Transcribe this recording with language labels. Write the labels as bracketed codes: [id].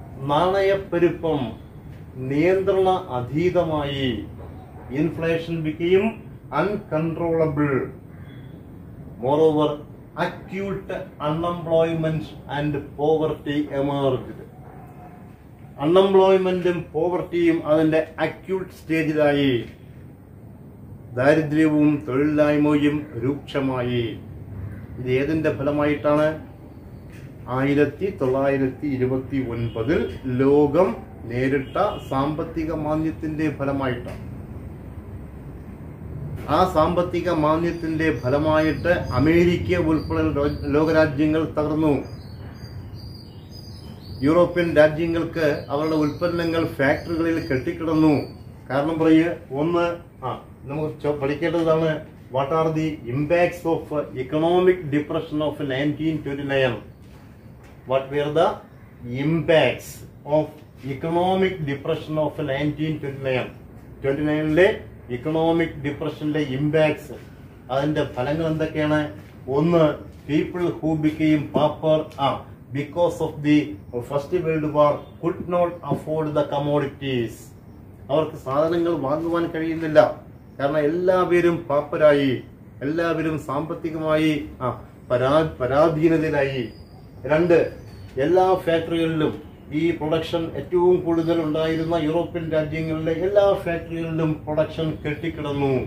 [ml] നാണയപ്പെരുപ്പം നിയന്ത്രണ അതീതമായി. [en] Inflation became uncontrollable. Moreover, acute unemployment and poverty emerged. [ml] അൺഎംപ്ലോയ്മെന്റും പോവർട്ടിയും അതിന്റെ അക്യൂട്ട് സ്റ്റേജിലായി. ദാരിദ്ര്യവും തൊഴിലില്ലായ്മയും രൂക്ഷമായി. ഇത് ഏതിന്റെ ഫലമായിട്ടാണ്? 1929 ലോകം നേരിട്ട സാമ്പത്തിക മാന്ദ്യത്തിന്റെ ഫലമായിട്ടാണ്. ആ സാമ്പത്തിക മാന്ദ്യത്തിന്റെ ഫലമായിട്ട് അമേരിക്ക ഉൾപ്പെടെ ലോകരാജ്യങ്ങൾ തകർന്നു. യൂറോപ്യൻ രാജ്യങ്ങൾക്ക് അവരുടെ ഉൽപ്പന്നങ്ങൾ ഫാക്ടറികളിൽ കെട്ടിക്കിടന്നു. കാരണം പറയുക, ഒന്ന് നമുക്ക് പഠിക്കേണ്ടതാണ്, [en] What are the impacts of economic depression of 1929? What were the impacts of economic depression of 1929? [ml] 29 economic ഡിപ്രഷന്റെ impacts, അതിന്റെ ഫലങ്ങൾ എന്തൊക്കെയാണ്? ഒന്ന്, [en] People who became pauper because of the first world war could not afford the commodities. [ml] അവർക്ക് സാധനങ്ങൾ വാങ്ങുവാൻ കഴിയുന്നില്ല, കാരണം എല്ലാവരും പാപ്പരായി, എല്ലാവരും സാമ്പത്തികമായി പരാധീനതയിലായി. രണ്ട്, എല്ലാ ഫാക്ടറികളിലും ഈ പ്രൊഡക്ഷൻ ഏറ്റവും കൂടുതൽ ഉണ്ടായിരുന്ന യൂറോപ്യൻ രാജ്യങ്ങളിലെ എല്ലാ ഫാക്ടറികളിലും പ്രൊഡക്ഷൻ കെട്ടിക്കിടന്നു.